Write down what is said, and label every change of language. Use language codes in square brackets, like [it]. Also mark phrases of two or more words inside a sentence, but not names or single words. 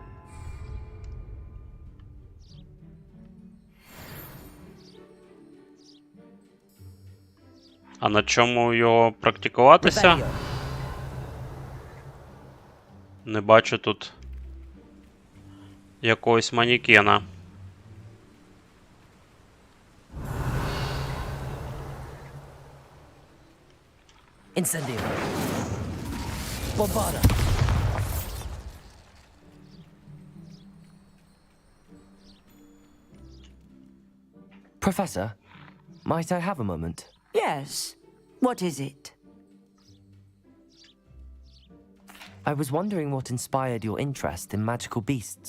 [uk] А на чому його практикуватися? Не бачу тут якогось манекена. Incendio. Bombarda. [en] Professor, might I have a moment? Yes. What is it? I was wondering what inspired your interest in magical beasts.